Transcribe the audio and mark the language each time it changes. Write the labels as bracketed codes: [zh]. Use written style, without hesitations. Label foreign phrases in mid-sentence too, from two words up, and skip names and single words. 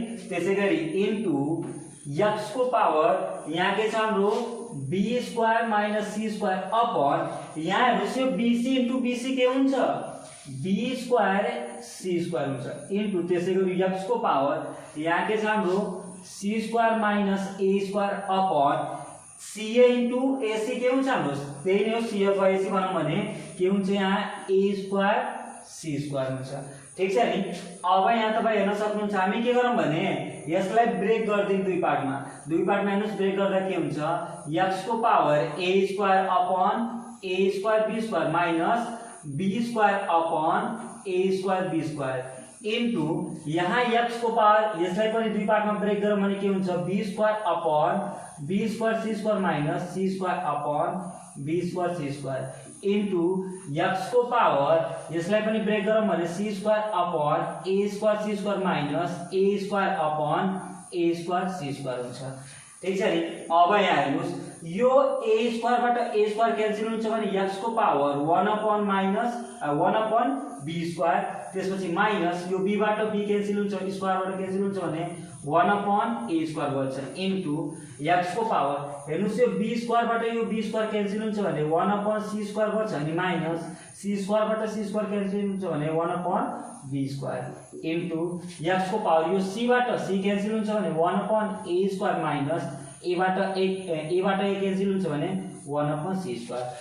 [ne] त्यसैगरी [en] into x [ne] को पावर यहाँ के छ हाम्रो [en] b square minus c square upon [ne] यहाँ हेर्नुस् यो [en] bc into bc [ne] के हुन्छ [en] b square c square [ne] हुन्छ इन्टु त्यसैगरी x को पावर यहाँ के छ हाम्रो [en] c square minus a square upon ca into ac [ne] के हुन्छ हाम्रो त्यही नै हो c अथवा ac बनाउँ भने के हुन्छ यहाँ [en] a square c square [ne] हुन्छ ठीक छ नि। अब यहाँ तपाई हेर्न सक्नुहुन्छ हामी के गरौँ भने यसलाई ब्रेक गर्दियौं दुई पार्टमा हेर्नुस् ब्रेक गर्दा के हुन्छ x को पावर a [en] square upon a square b square minus b square upon a square b square into [ne] यहाँ x को पावर यसलाई पनि दुई पार्टमा ब्रेक गरौँ भने के हुन्छ [en] b square upon b square c square minus c square upon b square c square into x [ne] को पावर यसलाई पनि ब्रेक गरौँ भने [en] c square upon a square c square minus a square upon a square c square [ne] हुन्छ ठीक छ नि। अब यहाँ हेर्नुस् यो [en] a square [ne] बाट [en] a square cancel [ne] हुन्छ भने x को पावर [en] 1 upon minus 1 upon b square [ne] त्यसपछि माइनस यो b बाट [en] b cancel [ne] हुन्छ स्क्वायर बाट क्यान्सल हुन्छ भने [en] 1 upon a square [ne] बन्छ [en] into x [ne] को पावर हेर्नुस् यो [en] b square [ne] बाट यो [en] b square cancel [ne] हुन्छ भने [en] 1 upon c square [ne] बन्छ अनि [en] minus c square [ne] बाट [en] c square cancel [ne] हुन्छ भने [en] 1 upon b square into x [ne] को पावर यो c बाट [en] c cancel [ne] हुन्छ भने [en] 1 upon a square minus a [ne] बाट [en] a cancel [ne] हुन्छ भने [en] 1 upon c square.